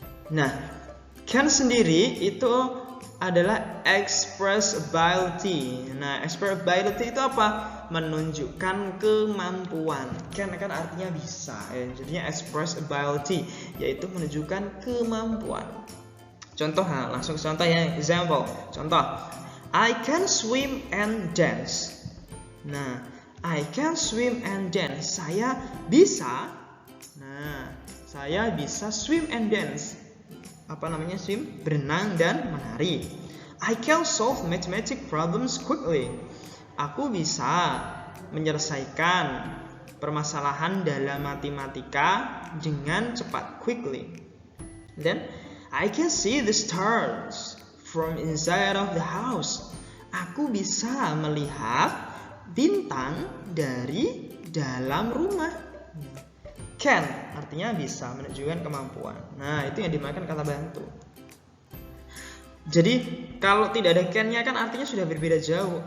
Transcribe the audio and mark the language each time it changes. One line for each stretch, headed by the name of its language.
Indonesian: Nah, can sendiri itu adalah expressibility. Nah, expressibility itu apa? Menunjukkan kemampuan. Can kan artinya bisa, jadinya expressibility yaitu menunjukkan kemampuan. Contoh, langsung contoh ya, example.
English: Contoh, I can swim and dance. Nah, I can swim and dance. Saya bisa.
Indonesian: Nah, saya bisa
English: swim and dance.
Indonesian: Apa namanya swim? Berenang dan menari.
English: I can solve mathematic problems quickly.
Indonesian: Aku bisa menyelesaikan permasalahan dalam matematika dengan cepat, quickly.
English: Then I can see the stars from inside of the house.
Indonesian: Aku bisa melihat bintang dari dalam rumah. Can artinya bisa, menunjukkan kemampuan. Nah, itu yang dimakan kata bantu. Jadi kalau tidak ada can-nya kan artinya sudah berbeda jauh.